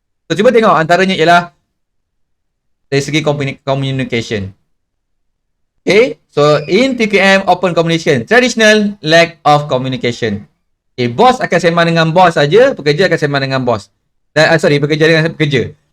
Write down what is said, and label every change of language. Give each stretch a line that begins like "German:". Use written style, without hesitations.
Malay: So cuba tengok, antaranya ialah dari segi communication.
English: Okay, so in TQM open communication, traditional lack of communication.
Malay: Okay, bos akan sembang dengan bos saja, pekerja akan sembang dengan bos. Pekerja dengan pekerja.